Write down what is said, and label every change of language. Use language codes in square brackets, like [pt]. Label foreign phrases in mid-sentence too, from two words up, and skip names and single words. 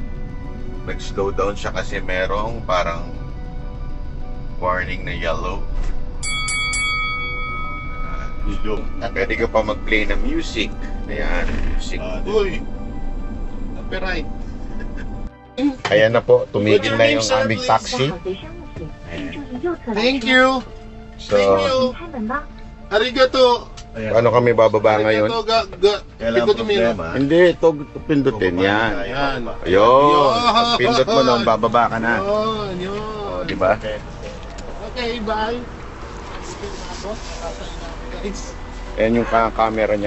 [tl] Nag-slow down siya kasi merong parang warning na yellow. Pwede ka pa mag-play ng music. Ayan, music. Uy. Copyright. Ayan na po, tumigil na yung aming [zh] 做 [tl] taxi. [zh] 好随身物品，请注意右侧来 [en] Thank [zh] 车。 [en] you. [tl] So, [en] Thank you. [zh] 开门吧。 [tl] Arigato. Ayan. paano kami bababa ngayon? Arigato. Kailangan Ito tumira. problema. Hindi, ito pindutin yan. Ayan. Ayun, pag pindot mo nun, bababa ka na. Yun, yun. O, di ba? [en] Okay, bye. [tl] Ayan yung camera niya.